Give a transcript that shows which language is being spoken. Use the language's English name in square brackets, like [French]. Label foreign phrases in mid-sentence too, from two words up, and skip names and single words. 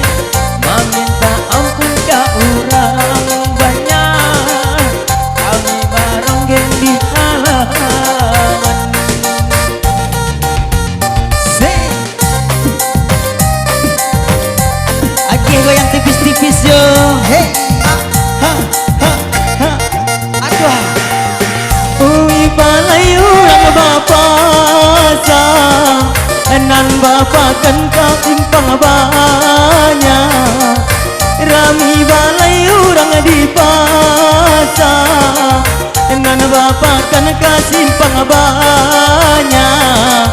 [Indonesian] Meminta ampun ke orang banyak, kami barang yang di halaman. Asik. Aki goyang tipis-tipis yo. Hey, ha, ha, ha. Aduh. [Minangkabau] Ui balai urang bapa sang, nan bapa kan kau simpang banyak. Rami balai urang di pasar, nan bapa kan kau simpang banyak.